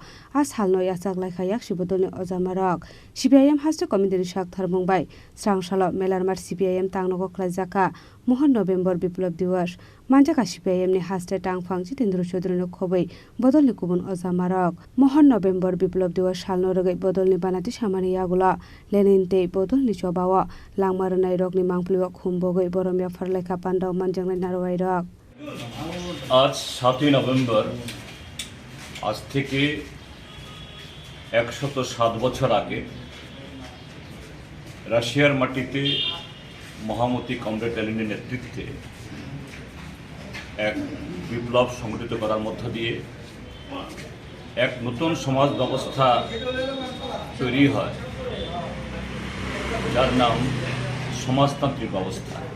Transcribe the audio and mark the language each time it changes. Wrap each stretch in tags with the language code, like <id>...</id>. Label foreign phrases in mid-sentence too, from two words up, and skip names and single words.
<trp>as halno yasak laika yakshi bodol ni Ozamarak CPIM haste committee ni Shakthar Mumbai Sangsalo Melarmar CPIM tang nogo khlaijaka Mohan November Biplab Diwas Manjaka CPIM ni haste tangfang Jitendra Chaudhary no khoboi bodol likubun Ozamarak Mohan November Biplab Diwas sal no rogai bodol ni banati samani yagula leninte bodol ni chobawa langmaranai rok ni mangpliwa khumbogoi boromya farlaika pandaw manjangnai narwai rok</trp> <bn>आज 7 নভেম্বর আজ থেকে 107 বছর আগে রাশিয়ার মাটিতে মহামতি কমরেড লেনিনের নেতৃত্বে এক বিপ্লব সংগঠিত করার মধ্য দিয়ে এক নতুন সমাজ ব্যবস্থা তৈরি হয় যার নাম সমাজতান্ত্রিক ব্যবস্থা</bn>